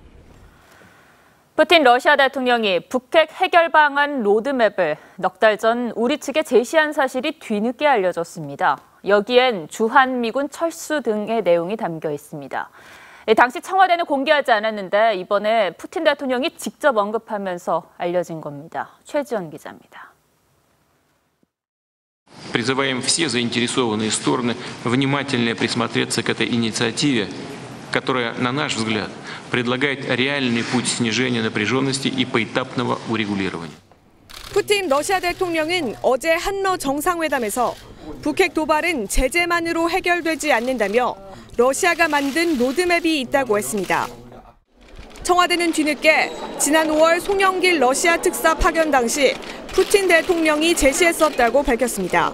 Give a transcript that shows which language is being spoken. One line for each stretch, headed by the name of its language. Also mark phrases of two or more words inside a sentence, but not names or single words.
Korean: 푸틴 러시아 대통령이 북핵 해결 방안 로드맵을 넉 달 전 우리 측에 제시한 사실이 뒤늦게 알려졌습니다. 여기엔 주한미군 철수 등의 내용이 담겨 있습니다. 당시 청와대는 공개하지 않았는데 이번에 푸틴 대통령이 직접 언급하면서 알려진 겁니다. 최지연 기자입니다.
Russian: Призываем все заинтересованные стороны внимательно присмотреться к этой инициативе, которая, на наш взгляд, предлагает реальный путь снижения напряженности и поэтапного урегулирования.
Korean: 푸틴 러시아 대통령은 어제 한러 정상회담에서 북핵 도발은 제재만으로 해결되지 않는다며 러시아가 만든 로드맵이 있다고 했습니다. 청와대는 뒤늦게 지난 5월 송영길 러시아 특사 파견 당시 푸틴 대통령이 제시했었다고 밝혔습니다.